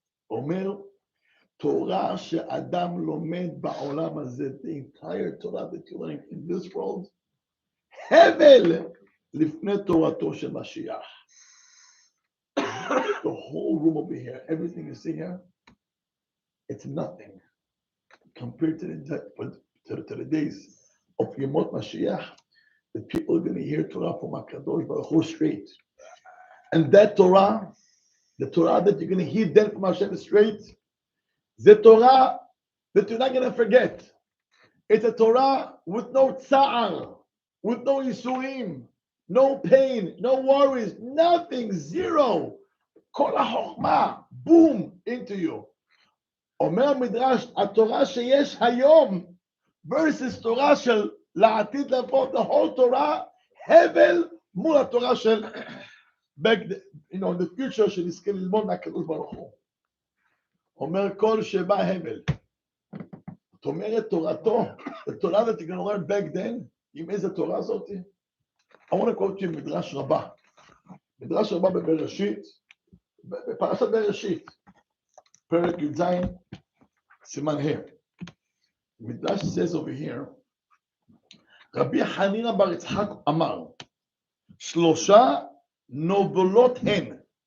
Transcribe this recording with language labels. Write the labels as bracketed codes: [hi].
[he] אומר, תורה שאדם לומד בעולם הזה, [en] the entire Torah that you learn in this world, [he] הבל לפני תורתו של משיח. [en] The whole room over here, everything you see here, it's nothing compared to the days of Yemot Mashiach. The people are going to hear Torah from HaKadosh Baruch Hu straight. And that Torah, the Torah that you're going to hear then from Hashem straight, the Torah that you're not going to forget. It's a Torah with no tsa'ar, with no yisurim, no pain, no worries, nothing, zero. Kol ha'chokhmah, boom, into you. [he] Omer Midrash, התורה שיש היום versus תורה של לעתיד לבוא, [en] the whole Torah, [he] הבל מול התורה של [en] back, the future [he] שנזכה ללמוד מהקדוש ברוך הוא. אומר כל שבא הבל. זאת אומרת תורתו, [en] the Torah that you're going to learn back then, [he] עם איזה תורה הזאת? [en] I want to quote you מדרש רבה. [he] מדרש רבה בבראשית, בפרשת בראשית, פרק י"ז, סימן ה'. מדרש [en] says over here, [he] רבי חנינא בר יצחק אמר, 3 נובלות הן.